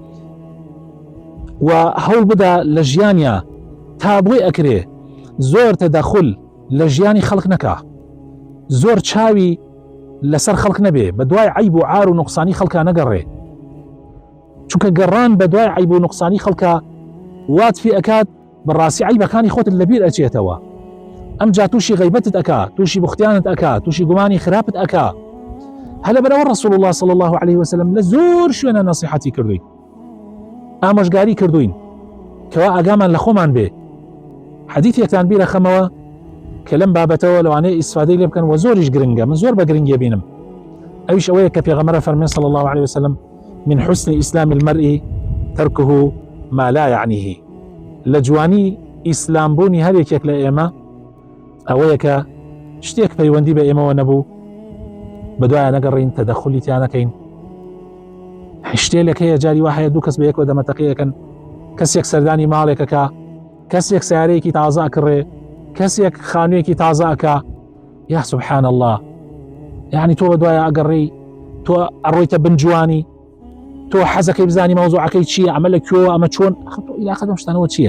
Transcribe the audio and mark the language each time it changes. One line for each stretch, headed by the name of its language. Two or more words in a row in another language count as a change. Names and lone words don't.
Central Kurdish: و هەوڵ بدا لە ژیانیا تا بۆی ئەکرێ زۆر تەدەخل لە ژیانی خەڵک نەکا، زۆر چاوی لەسەر خەڵک نەبێ، بە دوای عیب و عار و نوقسانی خەڵکا نەگەڕێ، چونکە گەڕان بە دوای عیب و نوقسانی خەڵکا وات فی ئەکات بەڕاستی عیبەکانی خۆت لەبیر ئەچێتەوە، ئەم جا تووشی غیبەتت ئەکا، تووشی بوختیانت ئەکا، تووشی گومانی خراپت ئەکا. هەلە بەرەوە
Arabic: ڕەسوڵ الله صلی الله عليه وسلم
Central Kurdish: لە زۆر شوێنە نەسیحەتی کردوین، ئامۆژگاری کردوین کەوا ئاگامان لە خۆمان بێ. حەدیثێکتان بیرە خەمەوە کە لەم بابەتەوە لەوانەیە ئیسفادەی لێ بکەن و زۆریش گرنگە، من زۆر بە گرنگی بینم. ئەویش ئەوەیە کە پێغەمبەر فەرمێ
Arabic: صلی الله عليه وسلم من حسن إسلام المرء تركه ما لا يعنيه.
Central Kurdish: لە جوانی ئیسلام بوونی هەرێکێک لە ئێمە ئەوەیە کە شتێک پەیوەندی بە ئێمەوە نەبوو بە دوایە نەگەڕین، تەدەخلی تیان نەکەین. شتێک هەیە جاری وا هەیە دوو کەس بە یەکەوە دەمەتەقیەکەن، کەسێک سەردانی ماڵێکەکە، کەسێک سیارەیەکی تازە ئەکڕێ، کەسێک خانوویەکی تازە ئەکا،
Arabic: یا سبحان الله،
Central Kurdish: یعنی تۆ بە دوایە ئەگەڕێی، تۆ ئەڕۆیتە بنجوانی، تۆ حەزەکەی بزانی مەوزوعەکەی چییە، ئەمە لە کوێوە، ئەمە چۆن، ئیلاخە دەم شتانەوە چییە؟